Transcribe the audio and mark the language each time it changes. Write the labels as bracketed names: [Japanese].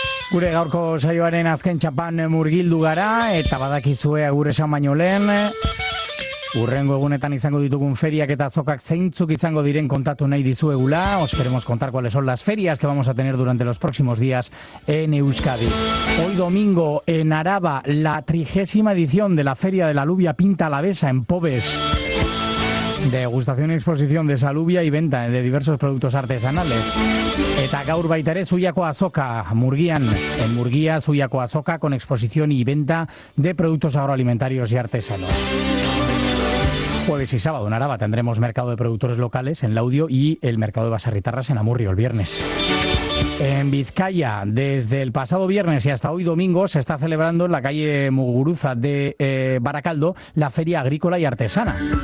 [Basque] Gure gaurko saioaren azken txapan murgildu gara, eta badakizue agur esan baino lehen. Urrengo egunetan izango ditugun feriak eta azokak zeintzuk izango diren kontatu nahi dizuegula. [Spanish] Os queremos contar cuáles son las ferias que vamos a tener durante los próximos días en Euskadi. Hoy domingo en Araba, la 30ª edición de la Feria de la Alubia Pinta Alavesa en Pobes. Degustación y exposición de salubia y venta de diversos productos artesanales. [Basque] Eta gaur baita ere Zuiako Azoka, Murgian. [Spanish] En Murgia, Zuiako Azoka, con exposición y venta de productos agroalimentarios y artesanos. Jueves y sábado en Araba tendremos mercado de productores locales en Laudio y el mercado de Baserritarras en Amurrio el viernes. En Vizcaya, desde el pasado viernes y hasta hoy domingo, se está celebrando en la calle Muguruza de Baracaldo la Feria Agrícola y Artesana.